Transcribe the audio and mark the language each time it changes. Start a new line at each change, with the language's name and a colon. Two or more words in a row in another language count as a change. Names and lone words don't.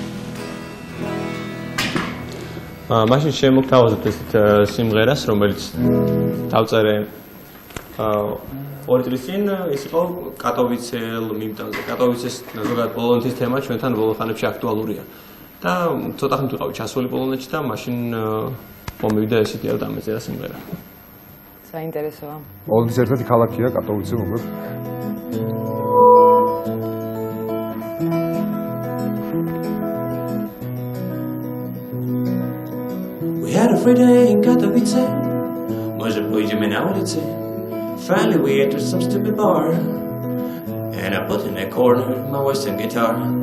Georgian: მაშინ შემოგთავაზებთ ესეთ სიმღერას, რომელიც დავწერე 2 წლის წინ, ის იყო კატოვიცელ მიმტანზე. კატოვიცეს ზოგადად პოლონეთის თემა ჩვენთან ბოლო ხანებში აქტუალურია. და ცოტა ხნით ვიყავი ჩასული პოლონეთში და მაშინ მომივიდა ესეთი არ დამეწერა სიმღერა. საინტერესოა. პოლონეთის ერთ-ერთი ქალაქია კატოვიცე, მოგეთ?
English: We had a free day in Katowice.
Polish: Może pójdziemy na ulicę.
English: Finally we entered some stupid bar. And I put in a corner my western guitar.